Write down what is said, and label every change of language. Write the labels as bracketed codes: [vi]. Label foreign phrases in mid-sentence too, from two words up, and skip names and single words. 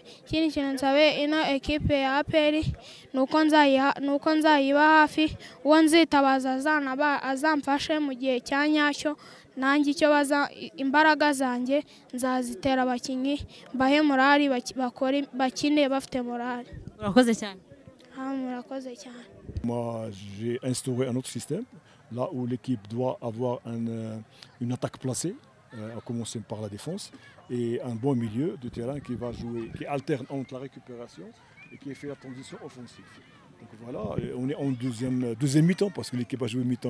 [rw] Ikindi kintu nsabe ino ekipe ya APR nuko nzayiba hafi, uwo nzitabaza azamfashe mu gihe cya nyacyo, nanjye icyo imbaraga zanjye nzazitera abakinyi, bahe morali, bakine bafite morali. Urakoze cyane. Murakoze cyane. [fr] Moi, j'ai instauré un autre système, là où l'équipe doit avoir une attaque placée, à commencer par la défense, et un bon milieu de terrain qui va jouer, qui alterne entre la récupération et qui fait la transition offensive. Donc voilà, on est en deuxième mi-temps parce que l'équipe a joué mi-temps.